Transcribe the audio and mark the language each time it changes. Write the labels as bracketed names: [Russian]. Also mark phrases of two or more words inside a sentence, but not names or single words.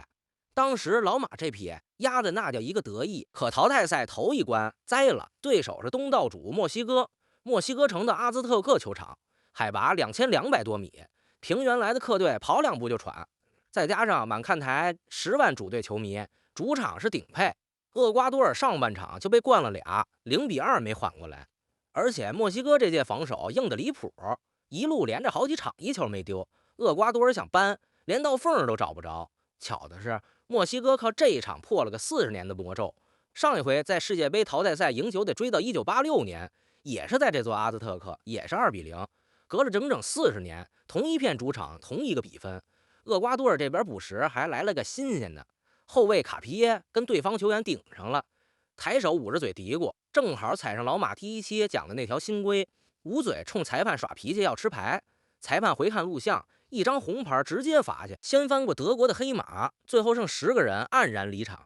[Chinese] 當時老馬這匹壓的那叫一個得意，可淘汰賽頭一關栽了，對手是東道主墨西哥，墨西哥城的阿茲特克球場，海拔2200多米，平原來的客隊跑2步就喘，再加上滿看台10萬主隊球迷，主場是頂配。厄瓜多爾上半場就被灌了倆，0-2沒緩過來，而且墨西哥這屆防守硬得離譜，一路連着好幾場一球沒丟，厄瓜多爾想扳，連道縫都找不着。巧的是，墨西哥靠這一場破了個40年的魔咒，上一回在世界杯淘汰賽贏球得追到1986年，也是在這座阿茲特克，也是2-0，隔了整整40 年，同一片主場，同一個比分。厄瓜多爾這邊補時還來了個新鮮的，後衛卡皮耶跟對方球員頂上了，抬手捂着嘴嘀咕，正好踩上老馬第1期講的那條新規，捂嘴衝裁判耍脾氣要吃牌，裁判回看錄像，一張紅牌直接罰下，掀翻過德國的黑馬，最後剩10個人黯然離場。